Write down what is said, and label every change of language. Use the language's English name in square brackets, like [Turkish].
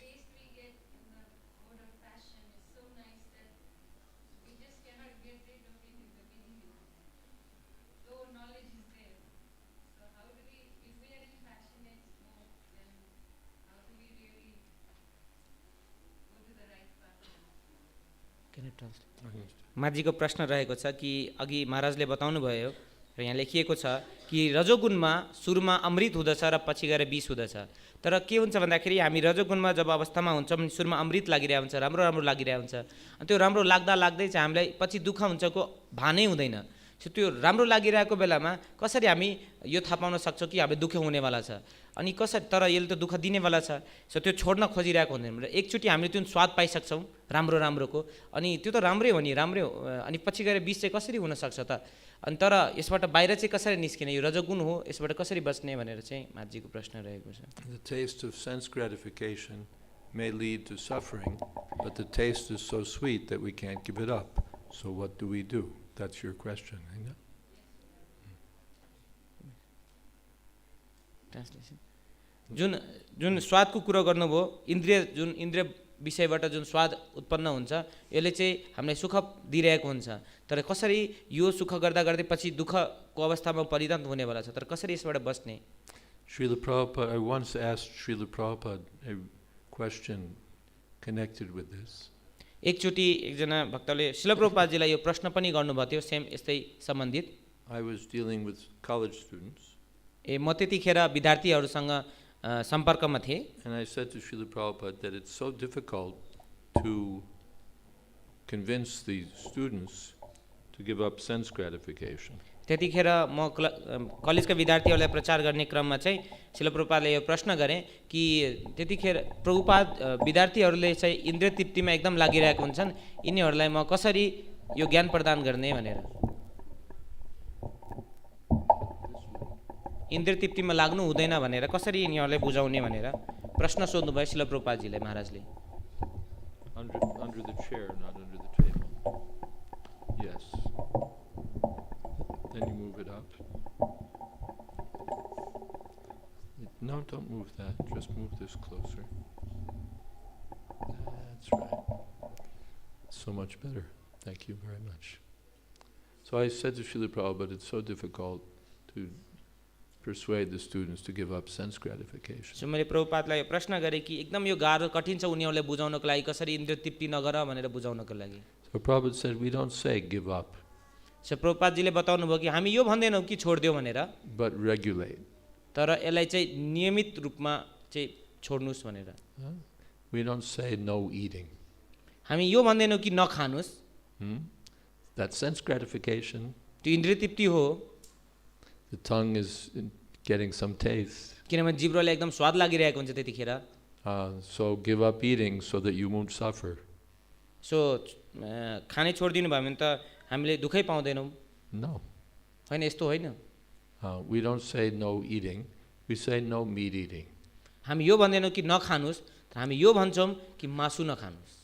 [English] taste we get in the mode of passion is so nice that we just cannot get rid of it in the beginning. Though knowledge is there. So how do we, if we are in passionate mode, then how do we really go to the right path? Can you translate? I understand. [Nepali] माझीको प्रश्न रहेको छ कि अघि महाराजले बताउनु भयो र यहाँ लेखिएको छ कि रजोगुणमा सुरुमा अमृत हुँदछ र पछि गएर विष हुँदछ। तर के हुन्छ भन्दाखेरि हामी रजोगुणमा जब अवस्थामा हुन्छौँ भने सुरुमा अमृत लागिरहेको हुन्छ, राम्रो राम्रो लागिरहेको हुन्छ। अनि त्यो राम्रो लाग्दा लाग्दै चाहिँ हामीलाई पछि दुःख हुन्छको भानै हुँदैन। सो त्यो राम्रो लागिरहेको बेलामा कसरी हामी यो थाहा पाउन सक्छौँ कि हामी दुःख हुनेवाला छ अनि कसरी, तर यसले त दुःख दिनेवाला छ। सो त्यो छोड्न खोजिरहेको हुँदैन र एकचोटि हामीले त्यो स्वाद पाइसक्छौँ राम्रो राम्रोको, अनि त्यो त राम्रै हो नि, राम्रै हो, अनि पछि गएर विष चाहिँ कसरी हुनसक्छ त? अनि तर यसबाट बाहिर चाहिँ कसरी निस्किने, यो रजोगुण हो, यसबाट कसरी बच्ने भनेर चाहिँ माझीको प्रश्न रहेको छ। [English] The taste of sense gratification may lead to suffering, but the taste is so sweet that we can't give it up. So what do we do? That's your question, isn't it? [Nepali] Translation जुन जुन स्वादको कुरो गर्नुभयो, इन्द्रिय जुन इन्द्रिय विषयबाट जुन स्वाद उत्पन्न हुन्छ यसले चाहिँ हामीलाई सुख दिइरहेको हुन्छ। तर कसरी यो सुख गर्दा गर्दै पछि दुःखको अवस्थामा परिणत हुनेवाला छ, तर कसरी यसबाट बच्ने? [English] Srila Prabhupada, I once asked Srila Prabhupada a question connected with this. [Nepali] एकचोटि एकजना भक्तले श्रील प्रभुपादजीलाई यो प्रश्न पनि गर्नुभएको थियो, सेम यस्तै सम्बन्धित। [English] I was dealing with college students. [Nepali] म त्यतिखेर विद्यार्थीहरूसँग सम्पर्कमा थिएँ। [English] And I said to Srila Prabhupada that it's so difficult to convince the students to give up sense gratification. [Nepali] त्यतिखेर म कलेजका विद्यार्थीहरूलाई प्रचार गर्ने क्रममा चाहिँ श्रील प्रभुपादले यो प्रश्न गरेँ कि त्यतिखेर प्रभुपाद विद्यार्थीहरूले चाहिँ इन्द्रिय तृप्तिमा एकदम लागिरहेको हुन्छन्, यिनीहरूलाई म कसरी यो ज्ञान प्रदान गर्ने भनेर। इन्द्रिय तृप्तिमा लाग्नु हुँदैन भनेर कसरी यिनीहरूलाई बुझाउने भनेर प्रश्न सोध्नुभयो Srila प्रभुपादजीले महाराजले। [English] Under the chair, not under the table. Yes. Then you move it up. No, don't move that. Just move this closer. That's right. So much better. Thank you very much. So I said to Srila Prabhupada, it's so difficult to persuade the students to give up sense gratification. [Nepali] So मैले प्रभुपादलाई यो प्रश्न गरेँ कि एकदम यो गाह्रो कठिन छ उनीहरूलाई बुझाउनको लागि, कसरी इन्द्रिय तृप्ति नगर भनेर बुझाउनको लागि। [English] So Prabhupada said, we don't say give up, [Nepali] so प्रभुपादजीले बताउनु भयो कि हामी यो भन्दैनौँ कि छोडिदियो भनेर, [English] but regulate. [Nepali] तर यसलाई चाहिँ नियमित रूपमा चाहिँ छोड्नुस् भनेर। [English] We don't say no eating. [Nepali] हामी यो भन्दैनौँ कि नखानुस्, [English] That's sense gratification. [Nepali] त्यो इन्द्रिय तृप्ति हो, [English] The tongue is getting some taste. [Nepali] किनभने जिब्रोलाई एकदम स्वाद लागिरहेको हुन्छ त्यतिखेर। [English] So give up eating so that you won't suffer. [Nepali] So खानै छोडिदिनु भयो भने त हामीले दुःखै पाउँदैनौँ, [English] No. [Nepali] होइन यस्तो होइन। [English] We don't say no eating. We say no meat eating. [Nepali] हामी यो भन्दैनौँ कि नखानुस्, तर हामी यो भन्छौँ कि मासु नखानुस्,